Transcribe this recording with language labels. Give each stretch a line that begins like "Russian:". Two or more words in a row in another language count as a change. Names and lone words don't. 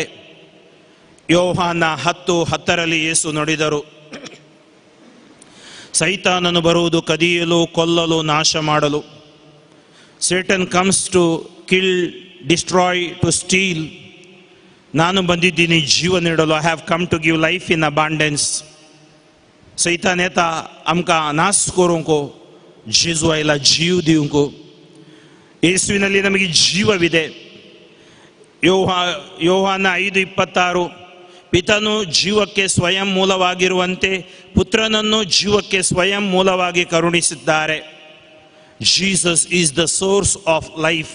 Kannada: ಯೋಹಾನ 10:10 ಯೇಸು ನುಡಿದರು, ಸೈತಾನನು ಬರುವುದು ಕದಿಯಲು, ಕೊಲ್ಲಲು, ನಾಶ ಮಾಡಲು.
English: Satan comes to kill, destroy, to steal.
Kannada: ನಾನು ಬಂದಿದ್ದೀನಿ ಜೀವ ನೀಡಲು.
English: I have come to give life in abundance.
Konkani: सैतान येता आमकां नाश करूंक, जेजू आयला जीव दिवंक.
Kannada: ಯೇಸುವಿನಲ್ಲಿ ನಮಗೆ ಜೀವವಿದೆ. ಯೋಹಾನ 5:26 ಪಿತನು ಜೀವಕ್ಕೆ ಸ್ವಯಂ ಮೂಲವಾಗಿರುವಂತೆ ಪುತ್ರನನ್ನು ಜೀವಕ್ಕೆ ಸ್ವಯಂ ಮೂಲವಾಗಿ ಕರುಣಿಸಿದ್ದಾರೆ.
English: Jesus is the source of life.